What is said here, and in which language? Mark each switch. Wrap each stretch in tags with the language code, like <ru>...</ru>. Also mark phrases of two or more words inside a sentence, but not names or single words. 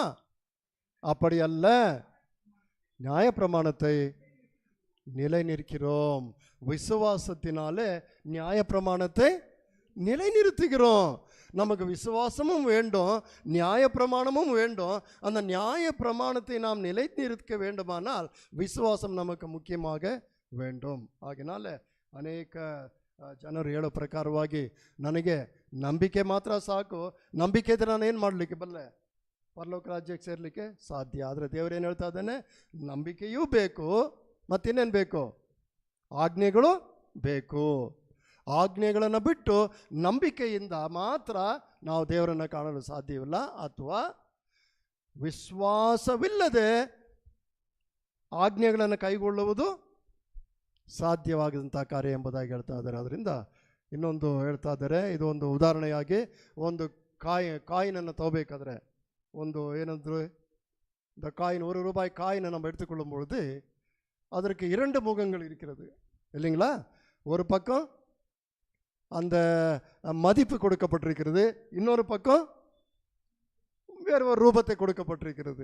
<ta>அப்படி அல்ல, நியாய பிரமாணத்தை நிலை நிற்கிறோம். விசுவாசத்தினாலே நியாய பிரமாணத்தை நிலை நிறுத்துகிறோம். நமக்கு விசுவாசமும் வேண்டும், நியாய பிரமாணமும் வேண்டும். அந்த நியாய பிரமாணத்தை நாம் நிலை நிறுத்த வேண்டுமானால் விசுவாசம் நமக்கு ಮುಖ್ಯமாக வேண்டும்.</ta> <kn>ಆಗಿನಾಲ ಅನೇಕ ಜನರು ಹೇಳೋ ಪ್ರಕಾರವಾಗಿ ನನಗೆ ನಂಬಿಕೆ ಮಾತ್ರ ಸಾಕು, ನಂಬಿಕೆ ಇದ್ರೆ ನಾನು ಏನು ಮಾಡಲಿಕ್ಕೆ ಬಲ್ಲೆ, ಪರಲೋಕ ರಾಜ್ಯಕ್ಕೆ ಸೇರಲಿಕ್ಕೆ ಸಾಧ್ಯ. ಆದರೆ ದೇವರೇನು ಹೇಳ್ತಾ ಇದ್ದಾನೆ? ನಂಬಿಕೆಯೂ ಬೇಕು, ಮತ್ತಿನ್ನೇನು ಬೇಕು? ಆಜ್ಞೆಗಳು ಬೇಕು. ಆಜ್ಞೆಗಳನ್ನು ಬಿಟ್ಟು ನಂಬಿಕೆಯಿಂದ ಮಾತ್ರ ನಾವು ದೇವರನ್ನು ಕಾಣಲು ಸಾಧ್ಯವಿಲ್ಲ, ಅಥವಾ ವಿಶ್ವಾಸವಿಲ್ಲದೆ ಆಜ್ಞೆಗಳನ್ನು ಕೈಗೊಳ್ಳುವುದು ಸಾಧ್ಯವಾಗದಂಥ ಕಾರ್ಯ ಎಂಬುದಾಗಿ ಹೇಳ್ತಾ ಇದ್ದಾರೆ. ಅದರಿಂದ ಇನ್ನೊಂದು ಹೇಳ್ತಾ ಇದ್ದಾರೆ, ಇದು ಒಂದು ಉದಾಹರಣೆಯಾಗಿ ಒಂದು ಕಾಯಿನನ್ನು ತಗೋಬೇಕಾದ್ರೆ, ಒಂದು ಏನಂದ್ರು</kn> <ta>இந்த காயின் ₹1 காயினை நம்ம எடுத்துக்கொள்ளும் பொழுது அதற்கு 2 முகங்கள் இருக்கிறது இல்லைங்களா? ஒரு பக்கம் அந்த மதிப்பு கொடுக்கப்பட்டிருக்கிறது, இன்னொரு பக்கம் வேறு ஒரு ரூபத்தை கொடுக்கப்பட்டிருக்கிறது.</ta>